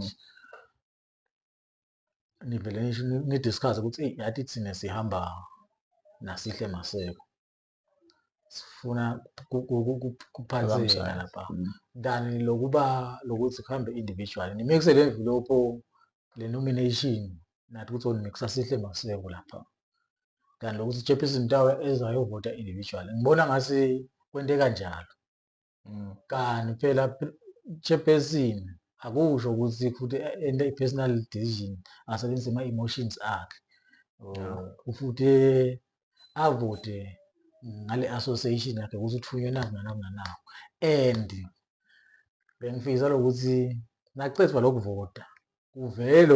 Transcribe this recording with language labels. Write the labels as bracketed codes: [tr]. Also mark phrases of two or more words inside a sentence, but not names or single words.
[ss] Nivele ni-discuss ukuthi yathi thina sihamba naSihle Maseko sifuna kuphathe yena lapha than lokuthi kuhambe individual nimikise le envelope le nomination nathi ukuthi nimikisa Sihle Maseko lapha than lokuthi chairperson Tawe ezayovota individual. Ngibona ngase kwente kanjalo kanti phela chairperson akusho ukuthi futhi ende i- [en] personal decision [ss] asebenzise ama-emotions akhe futhi avote ngale association yakhe ukuthi uthunywe naku and bengifisa lokuthi nakucethwa lokuvota kuvele